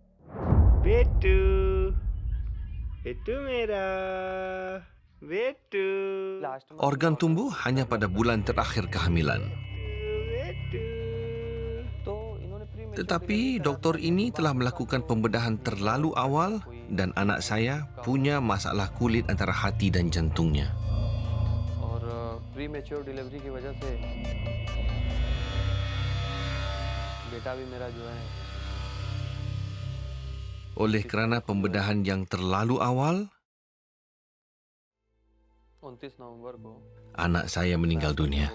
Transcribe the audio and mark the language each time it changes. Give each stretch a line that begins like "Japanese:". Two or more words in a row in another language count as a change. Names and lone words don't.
Malay: Betu, Betu merah, Betu. Organ tumbuh hanya pada bulan terakhir kehamilan. Tetapi doktor ini telah melakukan pembedahan terlalu awal dan anak saya punya masalah kulit antara hati dan jantungnya.
Hindi: प्रीमेच्योर डिलीवरी की वजह से बेटा भी मेरा जो है.
Malay: Oleh kerana pembedahan yang terlalu awal,
Hindi: 29 नवंबर को
Malay: anak saya meninggal dunia.